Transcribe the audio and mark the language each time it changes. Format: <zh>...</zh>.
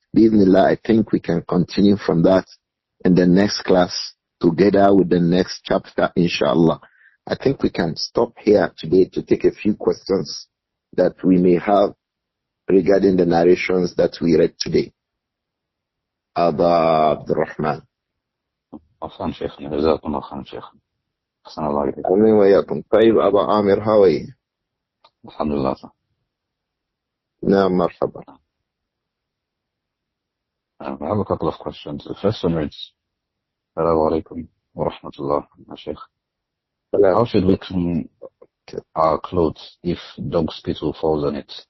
<en>Bismillah, I think we can continue from that in the next class together with the next chapter, inshallah. I think we can stop here today to take a few questions that we may have regarding the narrations that we read today. Abdur-Rahman.</en> <ar>أحسن شيخنا جزاكم الله خير شيخ. أحسن الله عليك. أمين وياكم. طيب</ar> <en>أبا عامر how are you?</en> <ar>الحمد لله. نعم مرحبا.</ar> <en>I have a couple of questions. The first one is, Assalamu alaikum wa rahmatullah, Shaykh. How should we clean our clothes if dog spittle falls on it?</en>